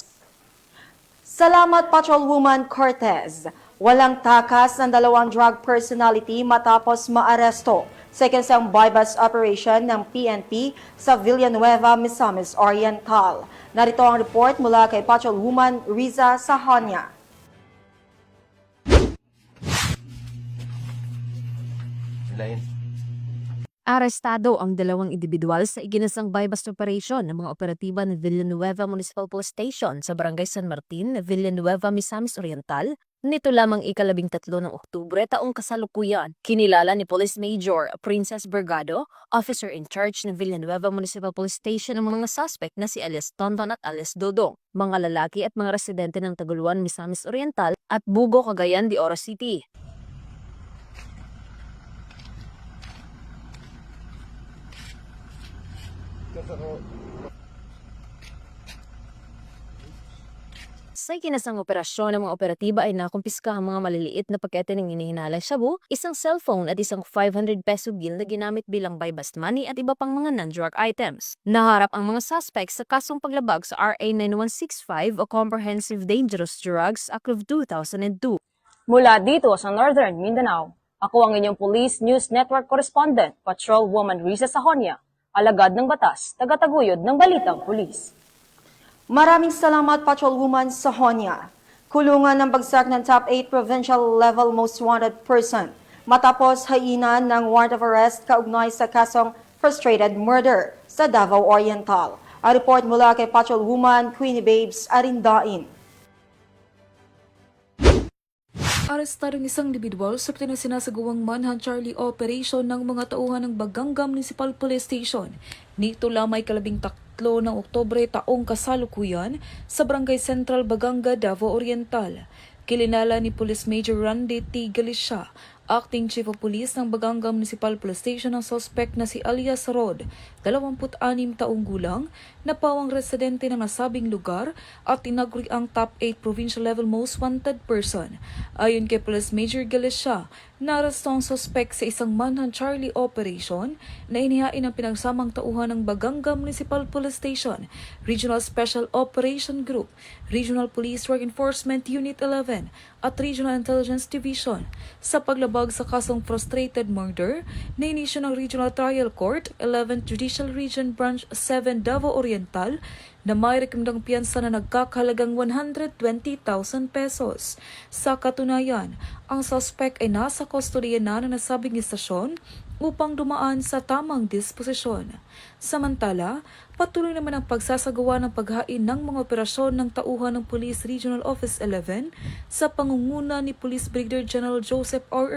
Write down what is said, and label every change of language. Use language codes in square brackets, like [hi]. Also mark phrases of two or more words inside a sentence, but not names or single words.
[tl] Salamat Patrolwoman Cortez. Walang takas ng 2 [en] drug personality [tl] matapos maaresto sa isang [en] bypass operation [tl] ng PNP sa Villanueva, Misamis Oriental. Narito ang report mula kay Patrolwoman Riza Sahonia. Arestado ang 2 individual sa iginasang [en] bypass operation [tl] ng mga operatiba ng Villanueva Municipal Police Station sa Barangay San Martin, Villanueva, Misamis Oriental. Nito lamang ika-13 ng Oktubre taong kasalukuyan. Kinilala ni Police Major Princess Bergado, [en] officer in charge [tl] ng Villanueva Municipal Police Station ang mga suspect na si alias Tonton at alias Dodong, mga lalaki at mga residente ng Taguluan, Misamis Oriental at Bugo, Cagayan de Oro City. Sa ikinasang operasyon ng mga operatiba ay nakumpiska ang mga maliliit na pakete ng inihinalay shabu, isang cellphone at isang [en] 500 peso bill [tl] na ginamit bilang [en] buy-bust money [tl] at iba pang mga [en] non-drug items. [tl] Naharap ang mga suspects sa kasong paglabag sa RA 9165 o Comprehensive Dangerous Drugs Act of 2002. Mula dito sa Northern Mindanao, ako ang inyong Police News Network Correspondent, Patrolwoman Riza Sahonia, alagad ng batas, tagataguyod ng Balitang Pulis. Maraming salamat Patrolwoman Sahonia. Kulungan ng bagsak ng [en] top 8 provincial level most wanted person [tl] matapos hainan ng [en] warrant of arrest [tl] kaugnay sa kasong [en] frustrated murder [tl] sa Davao Oriental. A report mula kay Patrolwoman Queenie Babes Arindain. Arestadong isang individual sa sinasagawang [en] manhunt Charlie operation [tl] ng mga tauhan ng Baganga Municipal Police Station. Nito lamay 13 ng Oktubre taong kasalukuyan sa Barangay Central, Baganga, Davao Oriental. Kilinala ni Police Major Randy T. Galicia, Acting Chief of Police ng Baganga Municipal Police Station ang suspect na si alias Rod, 26 taong gulang, na pawang residente ng nasabing lugar at tinaguri ang [en] top 8 provincial level most wanted person. [tl] Ayon kay Police Major Galicia, narasto ang suspect sa isang [en] manhunt Charlie operation [tl] na inihain ang pinagsamang tauhan ng Baganga Municipal Police Station, Regional Special Operation Group, Regional Police Drug Enforcement Unit 11 at Regional Intelligence Division sa paglabag sa kasong [en] frustrated murder [tl] na inisyo ng Regional Trial Court, 11th Judicial Region Branch 7 Davao Oriental na may rekomendang piyansa na nagkakahalagang 120,000 pesos. Sa katunayan, ang suspect ay nasa kustodiya na ng nasabing istasyon upang dumaan sa tamang disposisyon. Samantala, patuloy naman ang pagsasagawa ng paghain ng mga operasyon ng tauhan ng Police Regional Office 11 sa pangunguna ni Police Brigadier General Joseph R.